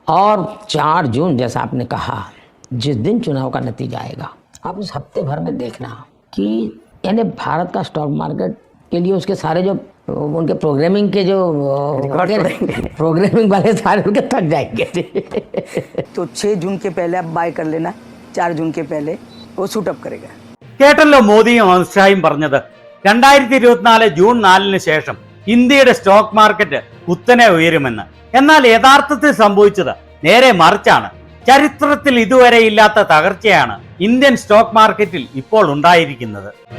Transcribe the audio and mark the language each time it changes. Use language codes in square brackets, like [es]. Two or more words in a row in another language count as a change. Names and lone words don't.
[hi] और 4 जून जैसा आपने कहा, जिस दिन चुनाव का नतीजा आएगा, आप उस हफ्ते भर में देखना कि यानी भारत का [en] stock market [hi] के लिए उसके सारे जो उनके प्रोग्रामिंग के जो प्रोग्रामिंग वाले सारे उनके थक जाएंगे। तो 6 जून के पहले आप बाय कर लेना, 4 जून के पहले वो शूटअप करेगा। [ml] കേട്ടല്ലോ മോദിയും അമിത്ഷായും പറഞ്ഞത്. 2024 ജൂൺ 4-ന് ശേഷം ഇന്ത്യയുടെ [en] stock market [ml] കുത്തനെ ഉയരുമെന്ന്. എന്നാൽ യഥാർത്ഥത്തിൽ സംഭവിച്ചത് നേരെ മറിച്ചാണ്. ചരിത്രത്തിൽ ഇതുവരെ ഇല്ലാത്ത തകർച്ചയാണ് [en] Indian stock marketil [ml] ഇപ്പോൾ ഉണ്ടായിരിക്കുന്നത്.